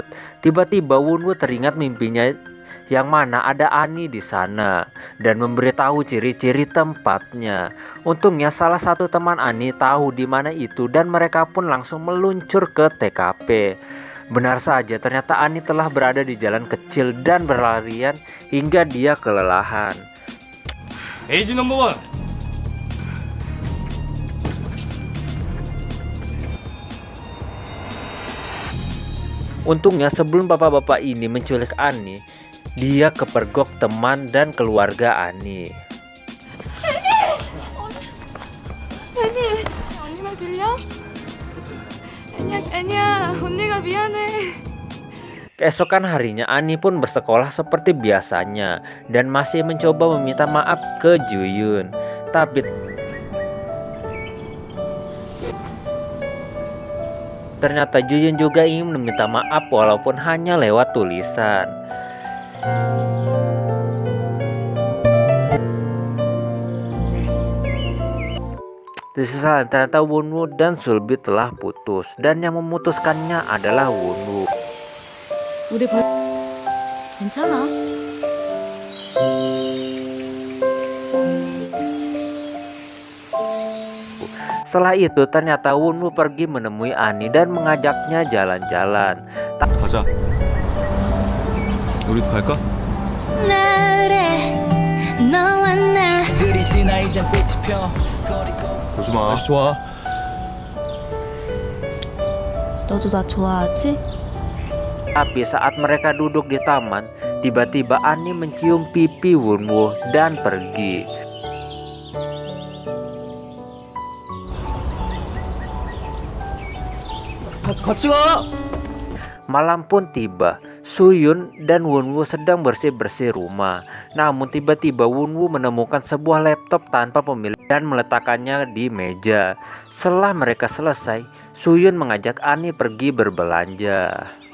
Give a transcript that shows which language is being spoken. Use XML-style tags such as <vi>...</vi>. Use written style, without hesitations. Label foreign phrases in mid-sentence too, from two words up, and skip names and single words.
<id>Tiba-tiba Wunwoo teringat mimpinya yang mana ada Ani di sana dan memberitahu ciri-ciri tempatnya. Untungnya salah satu teman Ani tahu di mana itu dan mereka pun langsung meluncur ke TKP. Benar saja, ternyata Ani telah berada di jalan kecil dan berlarian hingga dia kelelahan.</id> <ko>에이지 넘버원</ko> <id>Untungnya sebelum bapak-bapak ini menculik Ani, dia kepergok teman dan keluarga Ani.</id> <ko>언니 말 들려? 애니야 언니가 미안해.</ko> <id>Keesokan harinya Ani pun bersekolah seperti biasanya dan masih mencoba meminta maaf ke Juyun. Tapi ternyata Juyun juga ingin meminta maaf walaupun hanya lewat tulisan. Di sisi lain ternyata Wunwoo dan Sulbi telah putus dan yang memutuskannya adalah Wunwoo.</id> <ko>우리 괜찮아</ko> <id>Setelah itu ternyata Wunwoo pergi menemui Ani dan mengajaknya jalan-jalan.</id> <ko>가자. 우리도 갈까? 오지 마. 날씨 좋아. 너도 나 좋아하지?</ko> <id>Tapi saat mereka duduk di taman, tiba-tiba Ani mencium pipi Wunwoo dan pergi.</id> <ko>같이 가.</ko> <id>Malam pun tiba. Suyun dan Wunwoo sedang bersih-bersih rumah. Namun tiba-tiba Wunwoo menemukan sebuah laptop tanpa pemilik dan meletakkannya di meja. Setelah mereka selesai, Suyun mengajak Ani pergi berbelanja.</id>